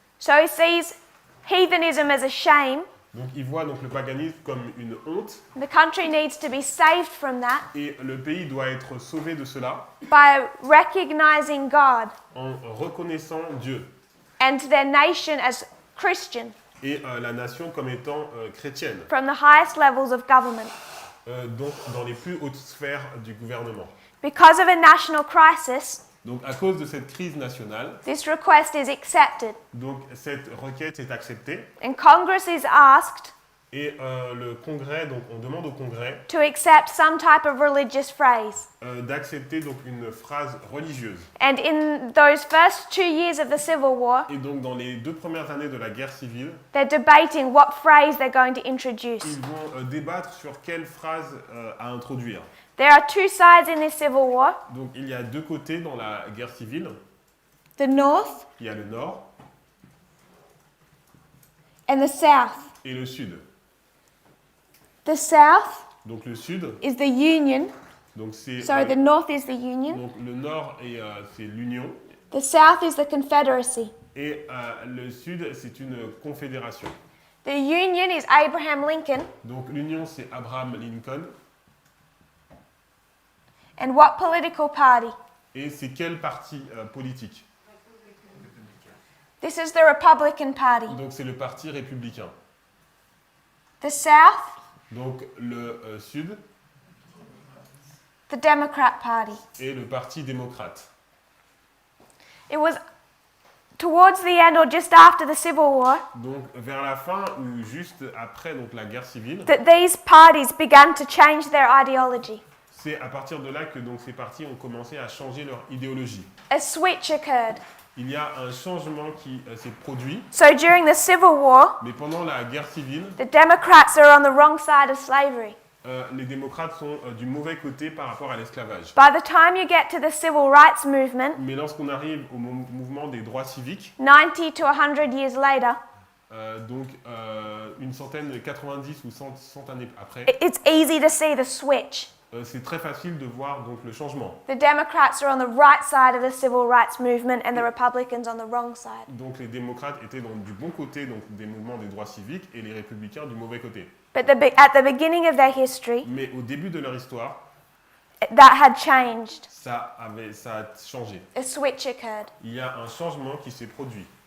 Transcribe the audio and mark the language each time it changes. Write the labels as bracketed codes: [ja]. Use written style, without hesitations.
[en] So he sees heathenism as a shame. [fr] Donc il voit donc le paganisme comme une honte [en] The country needs to be saved from that [fr] et le pays doit être sauvé de cela [en] by recognizing God [fr] en reconnaissant Dieu [en] and their nation as Christian [fr] et la nation comme étant chrétienne, [en] from the highest levels of government. [fr] donc dans les plus hautes sphères du gouvernement. [en] Because of a national crisis, [fr] Donc à cause de cette crise nationale, [en] this request is accepted, [fr] donc cette requête est acceptée [en] and Congress is asked [fr] et le Congrès, donc on demande au Congrès [en] to accept some type of religious phrase. [fr] d'accepter donc une phrase religieuse. [en] And in those first 2 years of the Civil War, [fr] Et donc dans les 2 premières années de la guerre civile, [en] they're debating what phrase they're going to introduce. [fr] ils vont débattre sur quelle phrase à introduire. [en] There are two sides in this Civil War. [fr] Donc il y a 2 côtés dans la guerre civile. [en] The North [fr] Il y a le Nord [en] and the South. [fr] et le Sud. [en] The South [fr] Donc le Sud, [en] is the Union. [fr] donc c'est [en] Sorry, the North is the Union. [fr] donc le Nord et c'est l'Union [en] The South is the Confederacy. [fr] et le Sud c'est une confédération. [en] The Union is Abraham Lincoln. [fr] Donc l'Union c'est Abraham Lincoln [en] And what political party? [fr] et c'est quel parti politique? [en] This is the Republican Party. [fr] Donc c'est le parti républicain. [en] The South, [fr] Donc le Sud [en] the Democrat Party. [fr] et le parti démocrate. [en] It was towards the end or just after the Civil War [fr] Donc vers la fin ou juste après donc la guerre civile, [en] that these parties began to change their ideology. [fr] c'est à partir de là que donc ces partis ont commencé à changer leur idéologie. [en] A switch occurred. [fr] Il y a un changement qui s'est produit, [en] So during the Civil War, [fr] mais pendant la guerre civile, [en] the Democrats are on the wrong side of slavery. [fr] les démocrates sont du mauvais côté par rapport à l'esclavage. [en] By the time you get to the Civil Rights Movement, [fr] Mais lorsqu'on arrive au mouvement des droits civiques, [en] 90 to 100 years later, [fr] donc une centaine, 90 ou 100 années après, [en] it's easy to see the switch. [fr] c'est très facile de voir donc le changement. [en] The Democrats are on the right side of the Civil Rights Movement and the Republicans on the wrong side. [fr] Donc les démocrates étaient donc du bon côté donc des mouvements des droits civiques et les républicains du mauvais côté. [en] But at the beginning of their history, [fr] Mais au début de leur histoire, [en] that had changed. [fr] ça a changé. [en] A switch occurred. [fr] Il y a un changement qui s'est produit.